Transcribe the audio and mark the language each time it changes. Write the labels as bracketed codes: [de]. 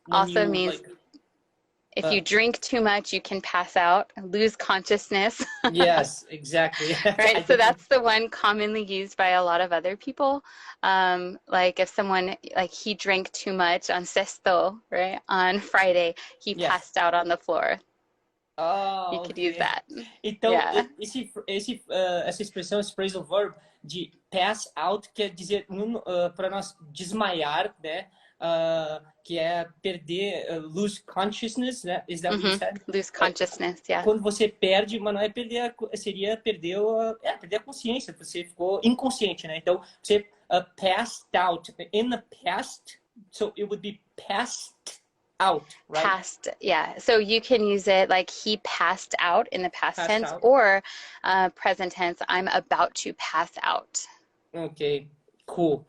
[en] means if you drink too much, you can pass out, lose consciousness. Yes, exactly. Right, so that's the one commonly used by a lot of other people. Like if someone, like he drank too much on sexto, right, on Friday, he passed out on the floor. Oh, you could use that. [pt] Então, essa expressão, esse phrasal verb de pass out quer dizer para nós desmaiar, né? Que é perder, [en] lose consciousness, [pt] né? [en] Is that what you said? Lose consciousness, [pt] Quando você perde, mas não é perder, seria perder a consciência, você ficou inconsciente, né? Então, você passed out. [en] In the past, so it would be passed out, right? Passed, so you can use it like he passed out in the past tense or present tense, I'm about to pass out. Okay. Cool.